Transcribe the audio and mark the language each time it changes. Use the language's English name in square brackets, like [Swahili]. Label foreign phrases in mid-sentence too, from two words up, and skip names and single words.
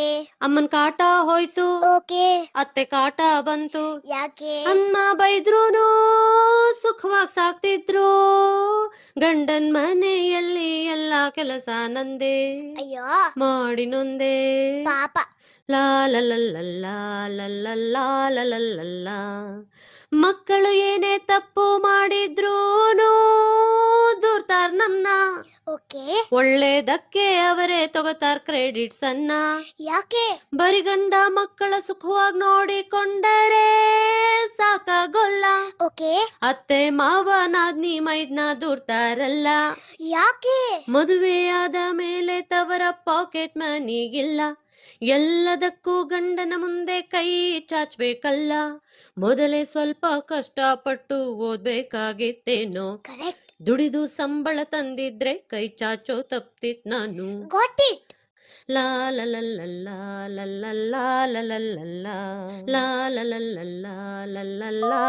[Kannada] ಅಮ್ಮನ್ ಕಾಟ ಹೋಯ್ತು, ಓಕೆ. ಅತ್ತೆ ಕಾಟ ಬಂತು. ಯಾಕೆ? ಅಮ್ಮ ಬೈದ್ರೂನು ಸುಖವಾಗಿ ಸಾಕ್ತಿದ್ರು, ಗಂಡನ್ ಮನೆಯಲ್ಲಿ ಎಲ್ಲ ಕೆಲಸ ನಂದೆ, ಅಯ್ಯೋ ಮಾಡಿ ನೊಂದೆ. ಪಾಪ. ಲಾ ಲ ಲ ಲ ಲಾ ಲ ಲ ಲಾ ಲ ಲ ಲ ಲಾ. ಮಕ್ಕಳು ಏನೇ ತಪ್ಪು ಮಾಡಿದ್ರೂನು ದೂರ್ತಾರ್ ನಮ್ನ, ಓಕೆ. ಒಳ್ಳೇದಕ್ಕೆ ಅವರೇ ತಗೋತಾರ್ ಕ್ರೆಡಿಟ್ಸ್ ಅನ್ನ. ಯಾಕೆ? ಬರಿ ಗಂಡ ಮಕ್ಕಳ ಸುಖವಾಗಿ ನೋಡಿಕೊಂಡರೆ ಸಾಕಾಗೋಲ್ಲ, ಓಕೆ. ಅತ್ತೆ ಮಾವ ನಾದ್ನಿ ಮೈದ್ನ ದೂರ್ತಾರಲ್ಲ. ಯಾಕೆ? ಮದುವೆಯಾದ ಮೇಲೆ ತವರ [English] pocket moneygilla, [Kannada] ಎಲ್ಲದಕ್ಕೂ ಗಂಡನ ಮುಂದೆ ಕೈ ಚಾಚ್ಬೇಕಲ್ಲ. ಮೊದಲೇ ಸ್ವಲ್ಪ ಕಷ್ಟಪಟ್ಟು ಓದ್ಬೇಕಾಗಿತ್ತೇನೋ, ಕರೆಕ್ಟ್. ದುಡಿದು ಸಂಬಳ ತಂದಿದ್ರೆ ಕೈ ಚಾಚೋ ತಪ್ತಿತ್ ನಾನು. [English] got it. ಲಾ ಲ ಲ ಲ ಲಾ ಲ ಲ ಲಾ ಲ ಲ ಲ ಲಾ ಲಾ ಲ ಲ ಲ ಲಾ ಲ ಲ ಲಾ.